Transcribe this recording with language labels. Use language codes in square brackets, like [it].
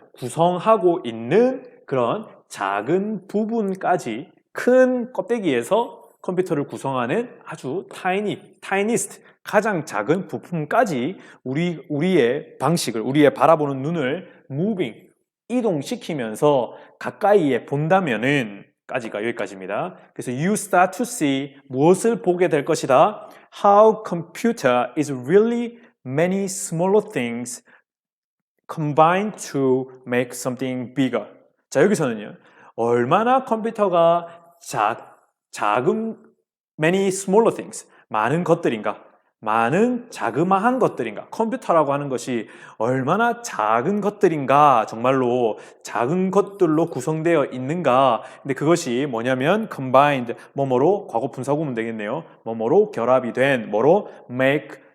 [ko] 구성하고 있는 그런 작은 부분까지 큰 껍데기에서 컴퓨터를 구성하는 아주 tiniest 가장 작은 부품까지 우리의 방식을 우리의 바라보는 눈을 moving 이동시키면서 가까이에 본다면은 까지가 여기까지입니다. 그래서 [en] you start to see [ko] 무엇을 보게 될 것이다. [en] How computer is really many smaller things combined to make something bigger. [ko] 자 여기서는요. 얼마나 컴퓨터가 작은 [en] many smaller things [ko] 많은 것들인가 많은 자그마한 것들인가 컴퓨터라고 하는 것이 얼마나 작은 것들인가 정말로 작은 것들로 구성되어 있는가 근데 그것이 뭐냐면 combined 뭐뭐로 과거 분사구문 되겠네요 뭐뭐로 결합이 된 뭐로 make